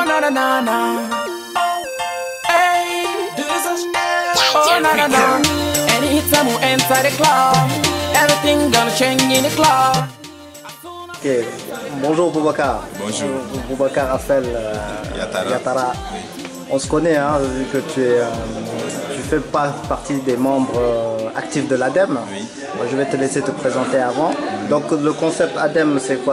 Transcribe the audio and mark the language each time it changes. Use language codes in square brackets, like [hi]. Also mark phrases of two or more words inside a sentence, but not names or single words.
[en] na na. Hey, oh na na na. Anytime we enter the club, everything gonna change in the club. [fr] Ok, bonjour Boubacar. Bonjour. Boubacar Afel Yatara. On se connaît, hein, vu que tu fais pas partie des membres actifs de l'ADEME. Oui. Moi, je vais te laisser te présenter avant. Donc le concept ADEME, c'est quoi?